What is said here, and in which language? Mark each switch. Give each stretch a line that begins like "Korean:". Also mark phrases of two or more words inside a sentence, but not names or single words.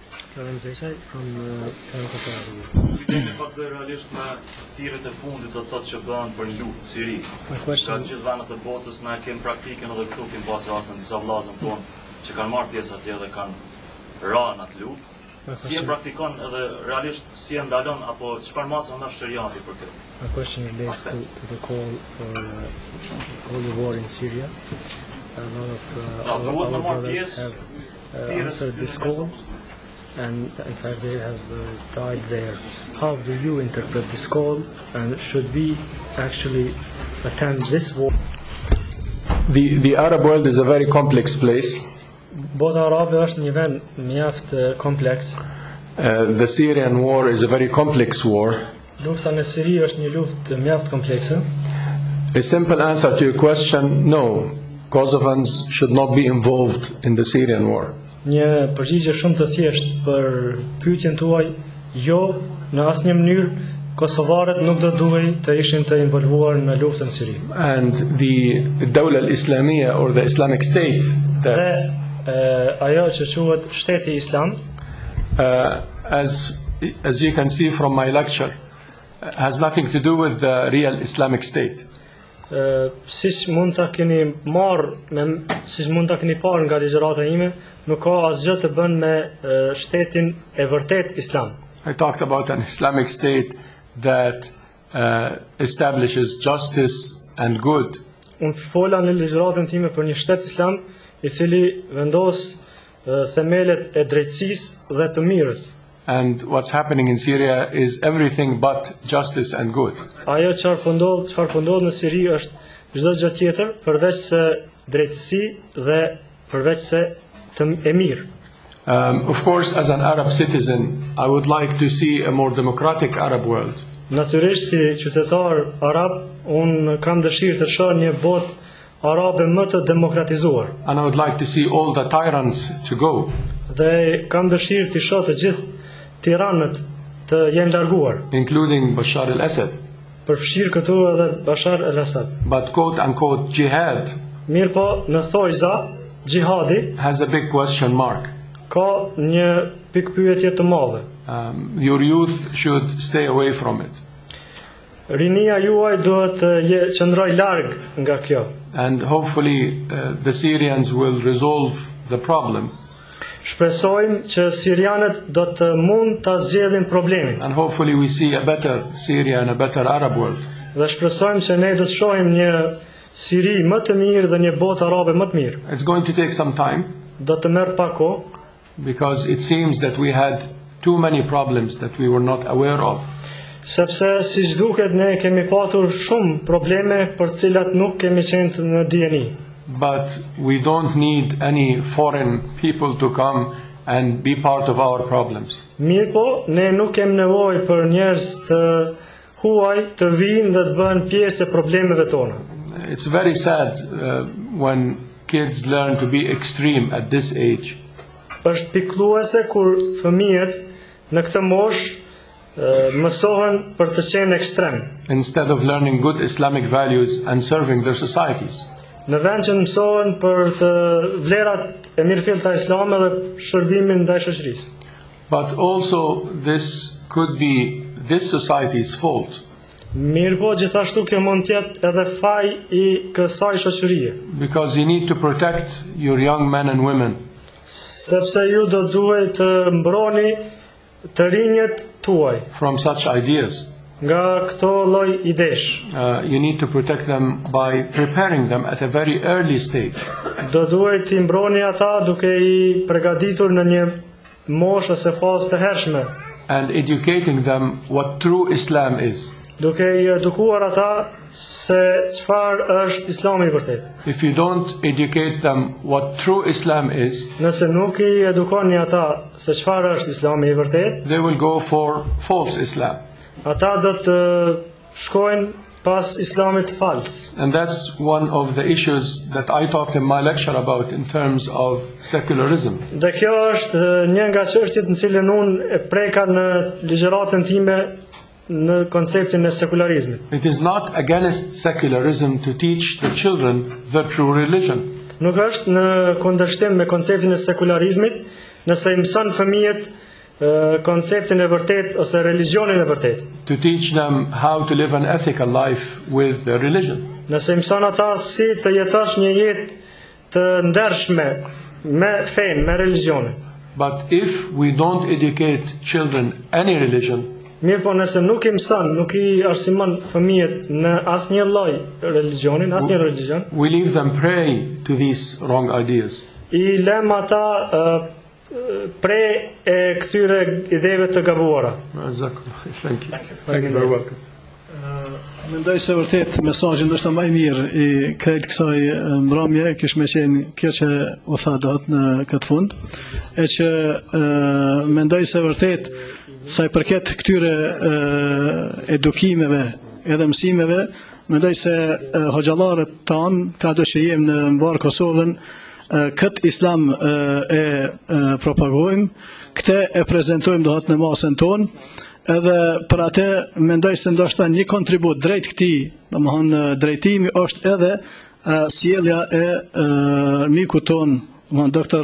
Albanian: Pyetja pak realisht me thirrjet e fundit të thotë që bëhen për një luftë në Siri. Ka gjithë vendet e botës na kemi praktikën edhe këtu kemi pas raste disa vllazën tonë që kanë marrë pjesë atje dhe kanë rënë atë luftë. Si e praktikon edhe realisht si e ndalon apo çfarë masë nga shariati për këtë?
English: My question relates to the call for holy war in Syria. A lot of our brothers have answered this call, and in fact they have died there. How do you interpret this call, and should we actually attend this war? The Arab world is a very complex place.
Albanian: Bota arabe është një vend mjaft kompleks.
English: The Syrian war is a very complex war.
Albanian: Lufta në Siri është një luftë mjaft komplekse.
English: A simple answer to your question, no. Kosovans should not be involved in the Syrian war.
Albanian: Një përgjigje shumë të thjeshtë për pyetjen tuaj, jo, në asnjë mënyrë kosovarët nuk do duhej të ishin të involvuar në luftën në Siri.
English: And the
Arabic: دولة الإسلامية
English: or the Islamic State that
Albanian: ajo që quhet shteti islam,
English: as you can see from my lecture, has nothing to do with the real Islamic State.
Albanian: Siç mund ta keni parë nga ligjërata ime, nuk ka asgjë të bën me shtetin e vërtet islam.
English: I talked about an Islamic State that establishes justice and good.
Albanian: Unë fola në ligjëratën time për një shtet islam i cili vendos themelet e drejtësisë dhe të mirës.
English: And what's happening in Syria is everything but justice and good.
Albanian: Ajo çfarë po ndodh në Siri është çdo gjë tjetër përveç se drejtësi dhe përveç se e mirë.
English: Of course, as an Arab citizen, I would like to see a more democratic Arab world.
Albanian: Natyrisht si qytetar arab, unë kam dëshirë të shoh një botë arabe më të demokratizuar.
English: And I would like to see all the tyrants to go.
Albanian: Dhe kam dëshirë të shoh të gjithë tiranët të jenë larguar.
English: Including Bashar al-Assad.
Albanian: Përfshir këtu edhe Bashar al-Assad.
English: But quote unquote jihad.
Albanian: Mirë po, në thojza, jihadi
English: has a big question mark.
Albanian: Ka një pikpyetje të madhe.
English: Your youth should stay away from it.
Albanian: Rinia juaj duhet të qëndroj larg nga kjo.
English: And hopefully the Syrians will resolve the problem.
Albanian: Shpresojmë që sirianët do të mund ta zgjidhin problemin.
English: And hopefully we see a better Syria and a better Arab world.
Albanian: Dhe shpresojmë që ne do të shohim një Siri më të mirë dhe një botë arabe më të mirë.
English: It's going to take some time.
Albanian: Do të merr pak kohë.
English: Because it seems that we had too many problems that we were not aware of.
Albanian: Sepse siç duket ne kemi patur shumë probleme për të cilat nuk kemi qenë në dieni.
English: But we don't need any foreign people to come and be part of our problems.
Albanian: Mirë po, ne nuk kemi nevojë për njerëz të huaj të vinë dhe të bëhen pjesë e problemeve tona.
English: It's very sad when kids learn to be extreme at this age.
Albanian: është pikëlluese kur fëmijët në këtë moshë mësohen për të qenë ekstrem.
English: Instead of learning good Islamic values and serving their societies.
Albanian: Në vend që mësohen për të vlerat e mirëfillta islame dhe shërbimin ndaj shoqërisë.
English: But also this could be this society's fault.
Albanian: Mirë po, gjithashtu kjo mund të jetë edhe faj i kësaj shoqërie.
English: Because you need to protect your young men and women.
Albanian: Sepse ju do duhet të mbroni të rinjët tuaj
English: from such ideas.
Albanian: Nga këto lloj idesh.
English: You need to protect them by preparing them at a very early stage.
Albanian: Do duhet të mbroni ata duke I përgatitur në një moshë ose fazë të hershme.
English: And educating them what true Islam is.
Albanian: Duke I edukuar ata se çfarë është Islami I vërtet.
English: If you don't educate them what true Islam is,
Albanian: nëse nuk I edukoni ata se çfarë është Islami I vërtet,
English: they will go for false Islam.
Albanian: Ata do të shkojnë pas Islamit fals.
English: And that's one of the issues that I talked in my lecture about in terms of secularism.
Albanian: Dhe kjo është një nga çështjet në cilën unë e preka në ligjëratën time në konceptin e sekularizmit.
English: It is not against secularism to teach the children the true religion.
Albanian: Nuk është në kundërshtim me konceptin e sekularizmit nëse I mëson fëmijët konceptin e vërtet ose religionin e vërtet.
English: To teach them how to live an ethical life with their religion.
Albanian: Nëse mëson ata si të jetosh një jetë të ndershme me fen, me religionin.
English: But if we don't educate children any religion,
Albanian: mirë po nëse nuk I mëson, nuk I arsimon fëmijët në asnjë lloj religionin, asnjë religion,
English: we leave them prey to these wrong ideas.
Albanian: I lëm ata pre e këtyre ideve të gabuara.
English: Thank you. Thank you very welcome.
Albanian: Mendoj se vërtet mesazhi ndoshta më I mirë I krejt kësaj mbrëmje kish më qenë kjo që u tha dot në këtë fund, e që mendoj se vërtet sa I përket këtyre edukimeve edhe mësimeve, mendoj se hoxhallarët tanë, ka do që jem në mbar Kosovën, këtë islam e propagojmë, këtë e prezantojmë dohet në masën tonë, edhe për atë mendoj se ndoshta një kontribut drejt këtij, domethënë drejtimi është edhe sjellja e mikut ton, Dr.